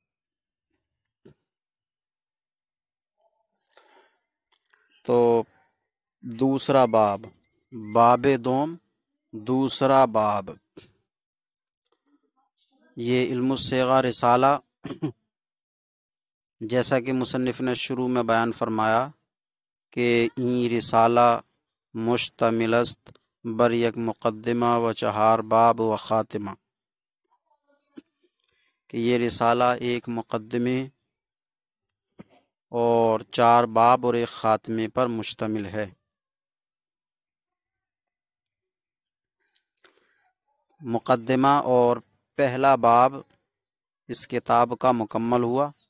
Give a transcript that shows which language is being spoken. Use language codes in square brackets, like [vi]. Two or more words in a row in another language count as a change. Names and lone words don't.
[ur] تو دوسرا باب، باب دوم، دوسرا باب، یہ علم الصیغہ رسالہ جیسا کہ مصنف نے شروع میں بیان فرمایا کہ [fa] این رسالہ مشتمل است بر یک مقدمہ و چہار باب و خاتمہ، [ur] کہ یہ رسالہ ایک مقدمے اور 4 باب اور ایک خاتمے پر مشتمل ہے۔ مقدمہ اور پہلا باب اس کتاب کا مکمل ہوا۔